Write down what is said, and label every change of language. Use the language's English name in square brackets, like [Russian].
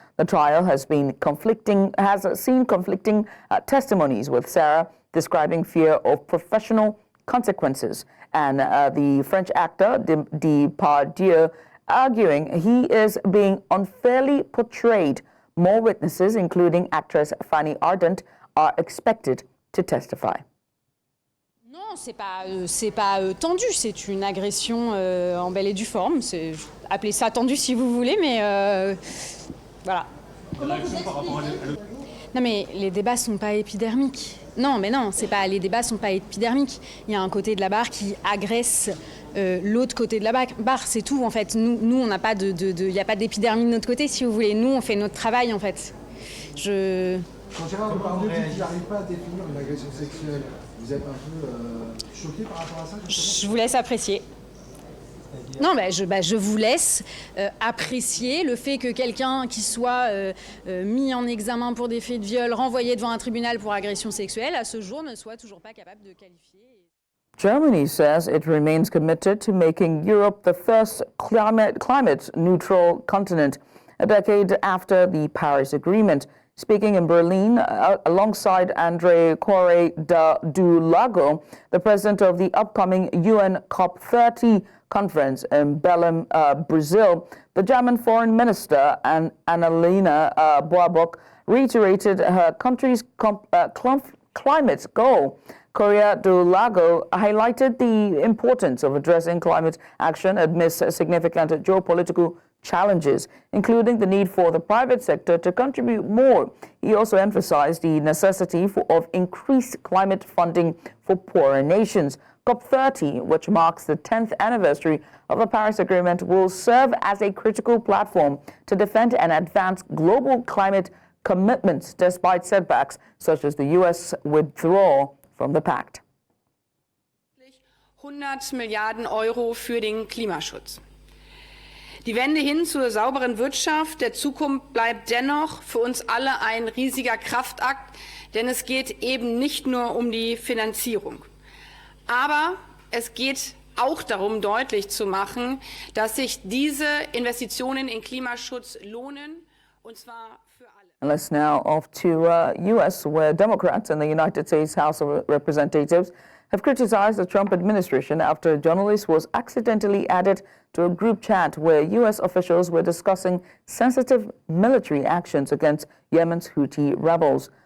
[English] The trial has seen conflicting testimonies, with Sarah describing fear of professional consequences, and the French actor Depardieu arguing he is being unfairly portrayed. More witnesses, including actress Fanny Ardant, are expected to testify. [French] Non, c'est pas tendu, c'est une agression en belle et due forme. Appelez ça tendu si vous voulez, mais voilà. Non, mais les débats sont pas épidermiques. Non, mais non, les débats sont pas épidermiques. Il y a un côté de la barre qui agresse l'autre côté de la barre, c'est tout en fait. Nous on n'a pas il n'y a pas d'épidermie de notre côté, si vous voulez. Nous on fait notre travail en fait. Quand Gérard Depardieu dit qu'il n'arrive pas à définir une agression sexuelle, vous êtes un peu choqué par rapport à ça? Je vous laisse apprécier. Non, je vous laisse apprécier le fait que quelqu'un qui soit mis en examen pour des faits de viol, renvoyé devant un tribunal pour agression sexuelle, à ce jour ne soit toujours pas capable de qualifier. [English] Germany says it remains committed to making Europe the first climate-neutral continent, a decade after the Paris Agreement. Speaking in Berlin alongside André Corey do Lago, the president of the upcoming UN COP30 conference in Belém, Brazil, the German foreign minister Annalena Baerbock reiterated her country's climate goal. Correa do Lago highlighted the importance of addressing climate action amidst significant geopolitical challenges, including the need for the private sector to contribute more. He also emphasized the necessity of increased climate funding for poorer nations. COP30, which marks the 10th anniversary of the Paris Agreement, will serve as a critical platform to defend and advance global climate commitments despite setbacks such as the U.S. withdrawal from the pact. [German] 100 Milliarden Euro für den Klimaschutz. Die Wende hin zur sauberen Wirtschaft der Zukunft bleibt dennoch für uns alle ein riesiger Kraftakt, denn es geht eben nicht nur um die Finanzierung. Aber es geht auch darum, deutlich zu machen, dass sich diese Investitionen in Klimaschutz lohnen, und zwar für alle. [English] And let's now off to U.S., where Democrats in the United States House of Representatives have criticized the Trump administration after a journalist was accidentally added to a group chat where U.S. officials were discussing sensitive military actions against Yemen's Houthi rebels.